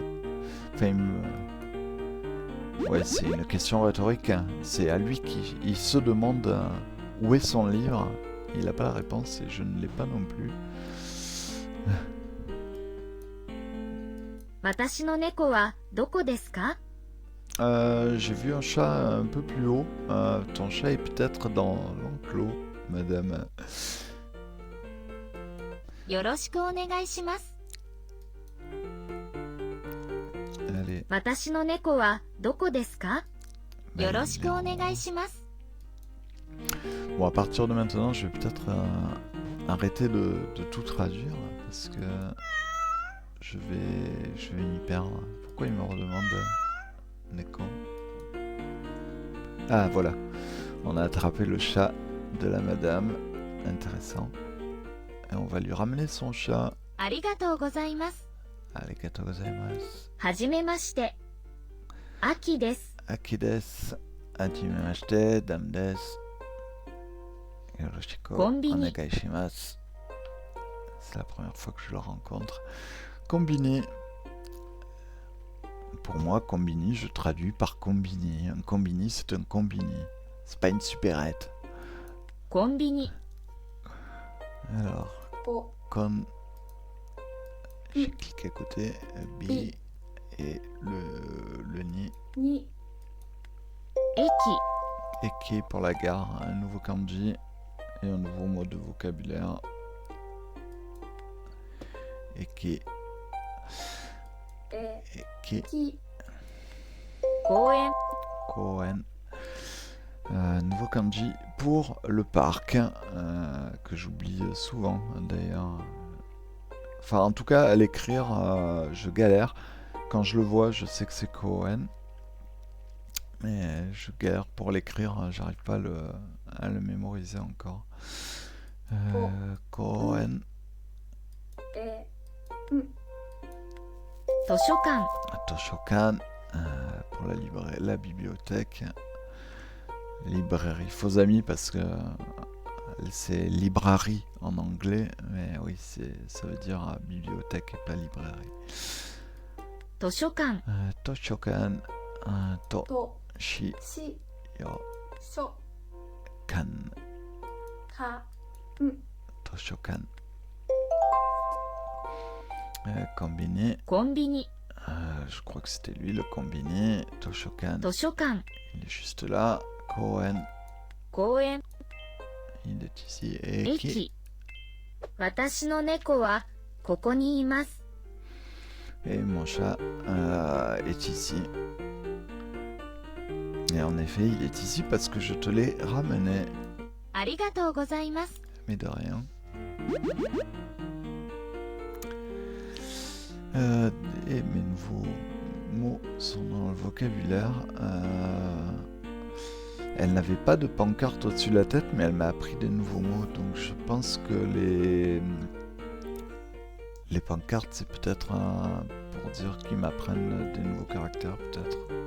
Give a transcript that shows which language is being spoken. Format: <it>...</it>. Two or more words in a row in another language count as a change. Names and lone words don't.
<fr>Enfin, ouais, c'est une question rhétorique. Hein. C'est à lui il se demande où est son livre. Il n'a pas la réponse et je ne l'ai pas non plus.</fr> <ja>私の猫はどこですか？</ja> <fr>J'ai vu un chat un peu plus haut. Ton chat est peut-être dans l'enclos, madame.</fr> <ja>よろしくお願いします。</ja> <fr>Allez.</fr> <ja>私の猫はどこですか？</ja> <fr>Ben,</fr> <ja>よろしくお願いします。</ja> <fr>Bon, à partir de maintenant, je vais peut-être arrêter de tout traduire parce que je vais m'y perdre. Pourquoi il me redemande Neko? Ah, voilà. On a attrapé le chat de la madame. Intéressant. Et on va lui ramener son chat.</fr> <ja>ありがとうございます。ありがとうございます. はじめまして。秋です。秋です. はじめまして、だめです. Yoroshiku Konbini. お願いします.</ja> <fr>C'est la première fois que je le rencontre.</fr> <ja>Combini.</ja> <fr>Pour moi, combini, je traduis par combini. Un combini, c'est un combini. C'est pas une supérette.</fr> <ja>コンビニ。</ja> <fr>Alors,</fr> <ja>こ</ja> <fr>con. J'ai cliqué à côté. B. Et le ni.</fr> <ja>に駅。</ja> <fr>Eki pour la gare. Un nouveau kanji. Et un nouveau mot de vocabulaire.</fr> <ja>Eki. え Eki. き公園。 Koen.</ja> <fr>Nouveau kanji pour le parc, que j'oublie souvent d'ailleurs. Enfin, en tout cas, à l'écrire, je galère. Quand je le vois, je sais que c'est Koen. Mais je galère pour l'écrire, j'arrive pas à le mémoriser encore.</fr> <ja>Koen. え図書館。 Toshokan.</ja> <fr>Pour la bibliothèque. Librairie. Faux amis parce que c'est librairie en anglais. Mais oui, ça veut dire bibliothèque et pas librairie.</fr> <ja>図書館。図書館。と. と Shi. し Yo. しょ Kan. か図書館。コンビニ. コンビニ。</ja> <fr>Je crois que c'était lui le combini.</fr> <ja>Toshokan. 図書館。</ja> <fr>Il est juste là.</fr> <ja>Koen. 公園。</ja> <fr>Il est ici.</fr> <ja>Eki. 駅。私の猫はここにいます。</ja> <fr>Et mon chat est ici. Et en effet, il est ici parce que je te l'ai ramené.</fr> <ja>ありがとうございます。</ja> <fr>Mais de rien. Et mes nouveaux mots sont dans le vocabulaire. Elle n'avait pas de pancarte au-dessus de la tête, mais elle m'a appris des nouveaux mots. Donc je pense que les pancartes, c'est peut-être pour dire qu'ils m'apprennent des nouveaux caractères, peut-être.</fr>